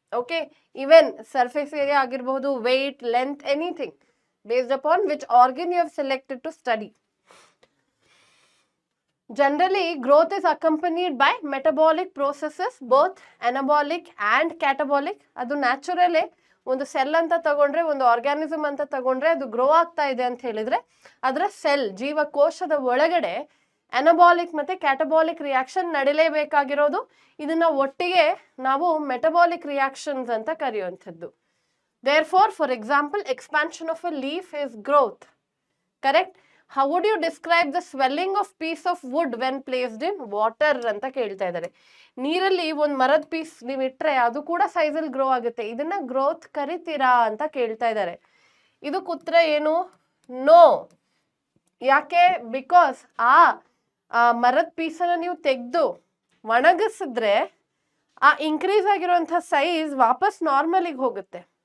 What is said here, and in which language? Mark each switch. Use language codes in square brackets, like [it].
[en] Okay, even surface area ಆಗಿರಬಹುದು, weight, length, anything based upon which organ you have selected to study. Generally, growth is accompanied by metabolic processes, both anabolic and catabolic. [kn] ಅದು naturally ಒಂದು cell ಅಂತ ತಗೊಂಡ್ರೆ, ಒಂದು organism ಅಂತ ತಗೊಂಡ್ರೆ ಅದು grow ಆಗ್ತಾ ಇದೆ ಅಂತ ಹೇಳಿದ್ರೆ ಅದರ ಸೆಲ್, ಜೀವಕೋಶದ ಒಳಗಡೆ ಅನಬಾಲಿಕ್ ಮತ್ತೆ ಕ್ಯಾಟಬಾಲಿಕ್ ರಿಯಾಕ್ಷನ್ ನಡಿಲೇಬೇಕಾಗಿರೋದು. ಇದನ್ನ ಒಟ್ಟಿಗೆ ನಾವು ಮೆಟಬಾಲಿಕ್ ರಿಯಾಕ್ಷನ್ಸ್ ಅಂತ ಕರೆಯುವಂಥದ್ದು. [en] Therefore, for example, expansion of a leaf is growth. Correct? How would you describe the swelling of piece of wood when placed in water [kn] ಅಂತ ಕೇಳ್ತಾ ಇದ್ದಾರೆ. ನೀರಲ್ಲಿ ಒಂದು ಮರದ ಪೀಸ್ ನೀವು ಇಟ್ರೆ ಅದು ಕೂಡ ಸೈಜಲ್ಲಿ ಗ್ರೋ ಆಗುತ್ತೆ. ಇದನ್ನ ಗ್ರೋತ್ ಕರಿತೀರಾ ಅಂತ ಕೇಳ್ತಾ ಇದ್ದಾರೆ. ಇದು ಕೂತ್ರೆ ಏನು? ನೋ. ಯಾಕೆ? ಬಿಕಾಸ್ ಆ ಮರದ ಪೀಸನ್ನ ನೀವು ತೆಗೆದು ಒಣಗಿಸಿದ್ರೆ ಆ ಇನ್ಕ್ರೀಸ್ ಆಗಿರುವಂತಹ ಸೈಜ್ ವಾಪಸ್ ನಾರ್ಮಲಿಗೆ ಹೋಗುತ್ತೆ.